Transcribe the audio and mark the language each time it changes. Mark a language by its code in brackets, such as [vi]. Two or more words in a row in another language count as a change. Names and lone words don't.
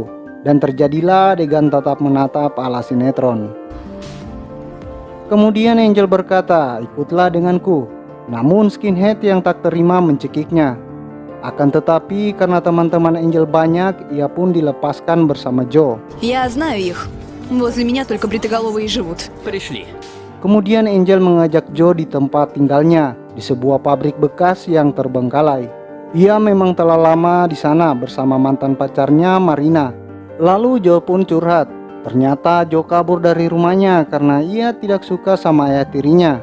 [id] Dan terjadilah adegan tatap menatap ala sinetron. Kemudian Angel berkata, "Ikutlah denganku." Namun skinhead yang tak terima mencekiknya. Akan tetapi karena teman-teman Angel banyak, ia pun dilepaskan bersama Joe. [ru] Я знаю их. Возле меня только бритоголовые живут. Пришли. [id] Kemudian Angel mengajak Joe di tempat tinggalnya, di sebuah pabrik bekas yang terbengkalai. Ia memang telah lama di sana bersama mantan pacarnya Marina. Lalu Joe pun curhat. Ternyata Joe kabur dari rumahnya karena ia tidak suka sama ayah tirinya.